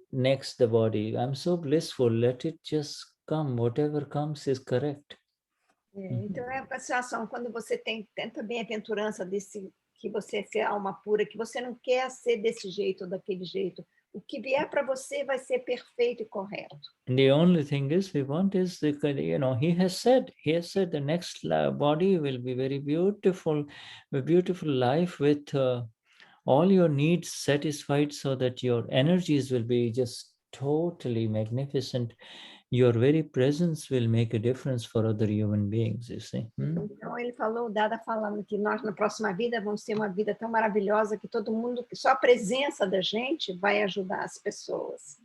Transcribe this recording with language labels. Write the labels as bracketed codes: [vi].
[en] next the body. I'm so blissful. Let it just come. Whatever comes is correct. [pt] Então, é a situação, quando você tem tanta bem-aventurança que você é alma pura, que você não quer ser desse jeito ou daquele jeito. O que vier para você vai ser perfeito e correto. [en] And the only thing is we want is he has said the next body will be very beautiful, a beautiful life with all your needs satisfied, so that your energies will be just totally magnificent. Your very presence will make a difference for other human beings, you see. [pt] Então ele falou, o Dada falando que nós na próxima vida vamos ter uma vida tão maravilhosa que todo mundo, só a presença da gente vai ajudar as pessoas.